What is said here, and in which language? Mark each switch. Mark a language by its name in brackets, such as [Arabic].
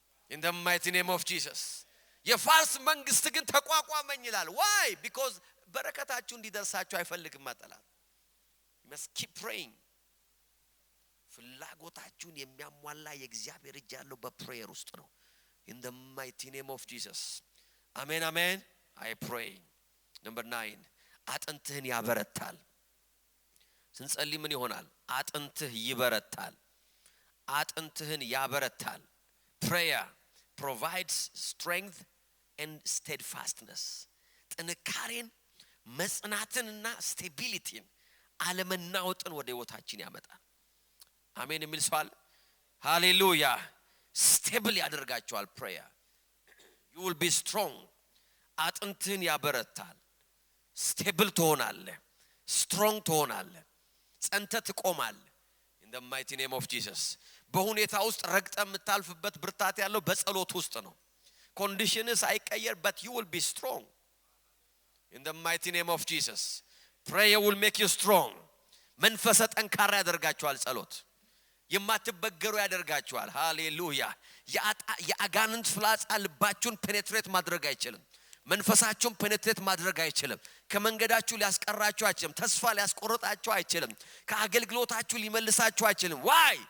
[English] in the mighty name of Jesus [Amharic] የፋርስ መንግስት ግን ተቋቋመኝ ይላል [English] why because [Amharic] በረከታችሁ እንዲደርሳችሁ አይፈልግም ማጠላት [English] you must keep praying [Amharic] ፍላጎታችሁን የሚያሟላ የእግዚአብሔር እጅ ያለው በፕሬየር ውስጥ ነው [English] in the mighty name of Jesus. Amen, amen. I pray. [Amharic] Number 9, አጥንትህን ያበረታል። ስንጸልይ ምን ይሆናል? አጥንትህ ይበረታል። አጥንትህን ያበረታል። [English] Prayer provides strength and steadfastness. [Amharic] ጥንካሬን መጽናትንና ስቴቢሊቲን አለመናወጥን ወደ ህይወታችን ያመጣል። አሜን የሚል ሰው አለ? ሃሌሉያ። ስቴብል ያደርጋቸዋል። [English] prayer you will be strong. [Amharic] አጥንትህን ያበረታል። ስቴብል ትሆናለህ። ስትሮንግ ትሆናለህ። ጸንተህ ትቆማለህ። [English] in the mighty name of Jesus. [Amharic] በሁኔታ ውስጥ ረግጠህ የምታልፍበት ብርታት ያለው በጸሎት ውስጥ ነው። [English] conditions [Amharic] አይቀየር, [English] but you will be strong in the mighty name of Jesus. prayer will make you strong. [Amharic] መንፈሰ ጠንካራ ያደርጋቸዋል። ጸሎት የማትበገሩ ያደርጋቸዋል። ሃሌሉያ። የአጋንንት ፍላጻ ልባችሁን ፔኔትሬት ማድረግ አይችልም። መንፈሳችሁን ፔኔትሬት ማድረግ አይችልም። ከመንገዳችሁ ሊያስቀራችሁ አይችልም። ተስፋ ሊያስቆርጣችሁ አይችልም። ከአገልግሎታችሁ ሊመልሳችሁ አይችልም። [English] why?